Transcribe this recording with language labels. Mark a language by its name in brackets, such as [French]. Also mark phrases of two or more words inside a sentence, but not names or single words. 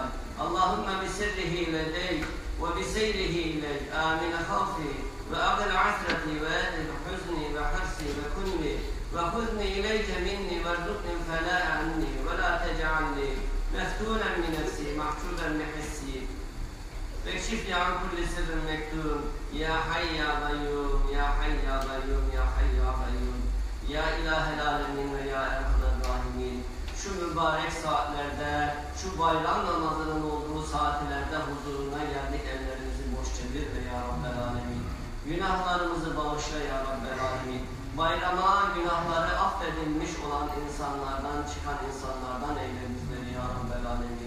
[Arabic] اللهم بسره لديك وبسيره إليك آمن خوفي وأقل عثرتي وأذهب حزني وحرصي وكني وخذني إليك مني وارزقني الفلاح عني ولا تجعلني مفتونا من نفسي محسوبا بحسي. اكشف لي عن كل سر مكتوم يا حي يا قيوم يا حي يا قيوم يا حي يا قيوم يا إله العالمين ويا أرحم الراحمين. [Turkish] Şu mübarek saatlerde, şu bayram namazının olduğu saatlerde huzuruna geldik, ellerimizi boş çevirme [Arabic] يا رب العالمين. [Turkish] Günahlarımızı bağışla [Arabic] يا رب العالمين. [Turkish] Bayrama günahları affedilmiş olan insanlardan, çıkan insanlardan eyle bizleri [Arabic] يا رب العالمين.